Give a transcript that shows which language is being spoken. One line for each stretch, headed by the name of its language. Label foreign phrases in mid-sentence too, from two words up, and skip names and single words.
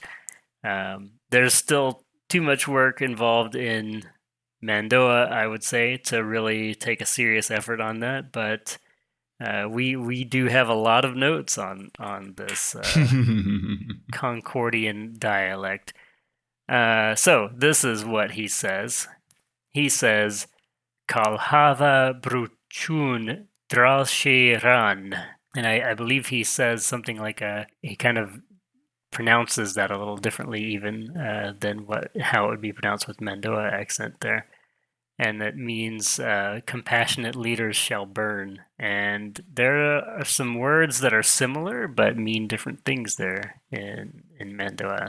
English: There's still too much work involved in Mando'a, I would say, to really take a serious effort on that, but we do have a lot of notes on this Concordian dialect. So this is what he says. He says,
Artificial languages: "Kalhava bruchun dralsheran,"
English: and I believe he says something like he kind of pronounces that a little differently even than how it would be pronounced with Mando'a accent there. And that means compassionate leaders shall burn. And there are some words that are similar but mean different things there in Mando'a.